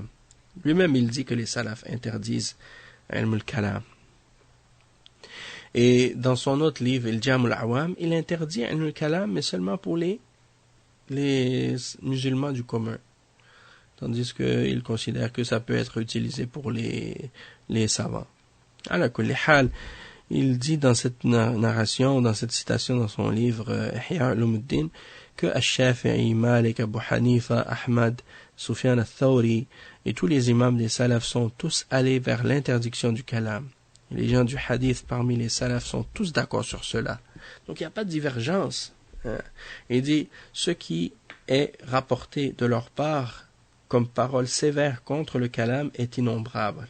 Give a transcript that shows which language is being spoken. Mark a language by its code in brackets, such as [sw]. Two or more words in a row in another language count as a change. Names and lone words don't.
[fr] Lui-même, il dit que les salafs interdisent [ar] علم الكلام. [fr] Et dans son autre livre, Al-Jam al-Awam, il interdit [ar] علم الكلام, [fr] mais seulement pour les musulmans du commun. Tandis qu'il considère que ça peut être utilisé pour les savants. [ar] على كل حال, [fr] il dit dans cette narration, dans cette citation dans son livre Ihya Ulumuddin, que Ash-Shafi'i, Malik, Abu Hanifa, Ahmad, Sufyan al-Thawri et tous les imams des salafs sont tous allés vers l'interdiction du kalam. Et les gens du hadith parmi les salafs sont tous d'accord sur cela. Donc il n'y a pas de divergence. Il dit, ce qui est rapporté de leur part comme parole sévère contre le kalam est innombrable.